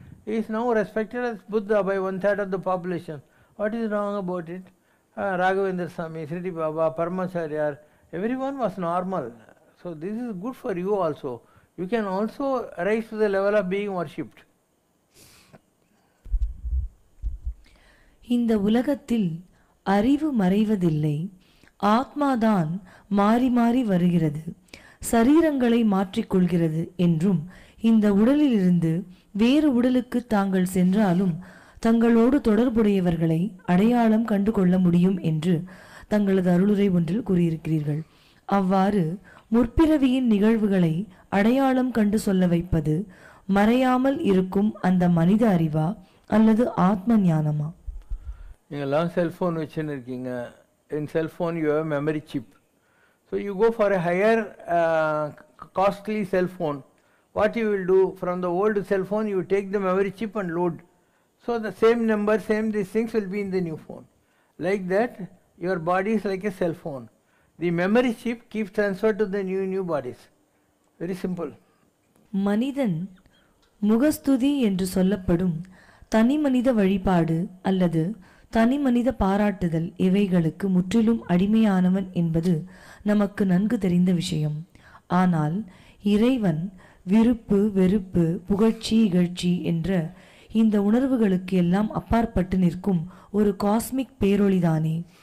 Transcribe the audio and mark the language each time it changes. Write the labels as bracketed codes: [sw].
[en] He is now respected as Buddha by 1/3 of the population. What is wrong about it? Raghavendra Swami, Shirdi Baba, Paramacharya, everyone was normal. So this is good for you also. You can also rise to the level of being worshipped. [ta] இந்த உலகத்தில் அறிவு மறைவதில்லை, ஆத்மாதான் மாறி மாறி வருகிறது, சரீரங்களை மாற்றிக்கொள்கிறது என்றும், இந்த உடலிலிருந்து வேறு உடலுக்கு தாங்கள் சென்றாலும் தங்களோடு தொடர்புடையவர்களை அடையாளம் கண்டு கொள்ள முடியும் என்று தங்களது அருளுரை ஒன்றில் கூறியிருக்கிறீர்கள். அவ்வாறு முற்பிறவியின் நிகழ்வுகளை அடையாளம் கண்டு சொல்ல வைப்பது மறையாமல் இருக்கும் அந்த மனித அறிவா அல்லது ஆத்ம ஞானமா? நீங்கள்லாம் [en] cellphone [ta] வச்சுன்னு இருக்கீங்க. [en] In cellphone you have memory chip. So you go for a higher costly cellphone. What you will do, from the old cell phone you take the memory chip and load. So the same number, same these things will be in the new phone. Like that, your body is like a cell phone. The memory chip keeps transferred to the new bodies. Very simple. [ta] மனிதன் முகஸ்துதி என்று சொல்லப்படும் தனி மனித வழிபாடு அல்லது தனி மனித பாராட்டுதல் இவைகளுக்கு முற்றிலும் அடிமையானவன் என்பது நமக்கு நன்கு தெரிந்த விஷயம். ஆனால் இறைவன் விருப்பு வெறுப்பு புகழ்ச்சி இகழ்ச்சி என்ற இந்த உணர்வுகளுக்கு எல்லாம் அப்பாற்பட்டு நிற்கும் ஒரு காஸ்மிக் பேரொளிதானே.